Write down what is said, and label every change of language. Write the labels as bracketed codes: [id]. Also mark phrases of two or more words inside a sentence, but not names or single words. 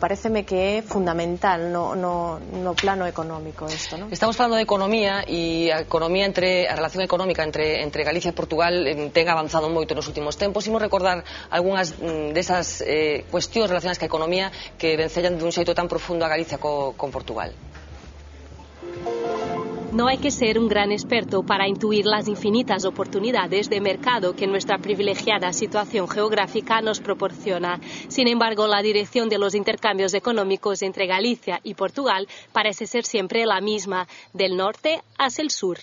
[gl] Paréceme que é fundamental no plano económico isto, non? Estamos falando de economía e a relación económica entre Galicia e Portugal ten avanzado moito nos últimos tempos. Imos recordar algunhas desas cuestións relacionadas ca economía que vencellan dun xeito tan profundo a Galicia con Portugal. [es] No hay que ser un gran experto para intuir las infinitas oportunidades de mercado que nuestra privilegiada situación geográfica nos proporciona. Sin embargo, la dirección de los intercambios económicos entre Galicia y Portugal parece ser siempre la misma, del norte hacia el sur.